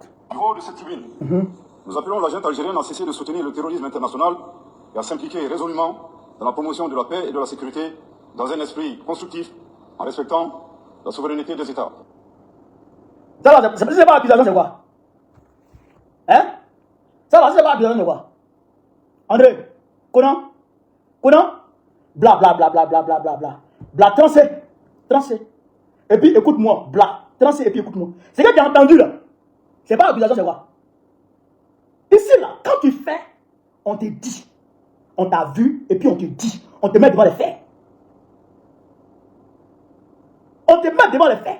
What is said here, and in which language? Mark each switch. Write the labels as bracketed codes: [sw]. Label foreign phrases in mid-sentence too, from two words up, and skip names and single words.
[fr] Au niveau de cette tribune, nous appelons la junte algérienne à cesser de soutenir le terrorisme international et à s'impliquer résolument dans la promotion de la paix et de la sécurité dans un esprit constructif en respectant la souveraineté des États. Ça là, c'est pas l'accusation, c'est quoi? Hein? Ça là, c'est pas l'accusation, c'est quoi? André, Conan, bla bla bla bla bla bla bla bla. Bla, trancé. Et puis écoute-moi, bla, trancé et puis écoute-moi. C'est que tu as entendu là. C'est pas l'accusation, c'est quoi? Ici là, quand tu fais, on te dit. On t'a vu et puis on te dit. On te met devant les faits. On te met devant les faits.